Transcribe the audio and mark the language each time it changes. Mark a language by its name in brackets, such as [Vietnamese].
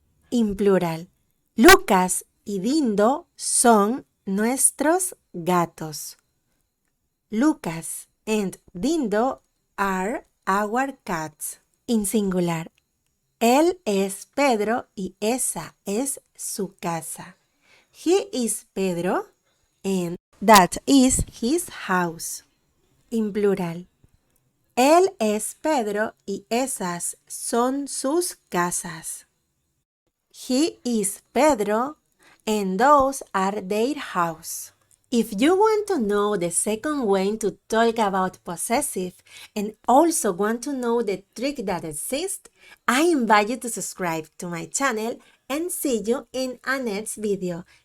[English] In plural, [Spanish] Lucas y Dindo son nuestros gatos. [English] Lucas and Dindo are our cats. In singular, [Spanish] él es Pedro y esa es su casa. [English] He is Pedro and that is his house. In plural, [Spanish] él es Pedro y esas son sus casas. [English] He is Pedro and those are their house. If you want to know the second way to talk about possessive and also want to know the trick that exists, I invite you to subscribe to my channel and see you in a next video.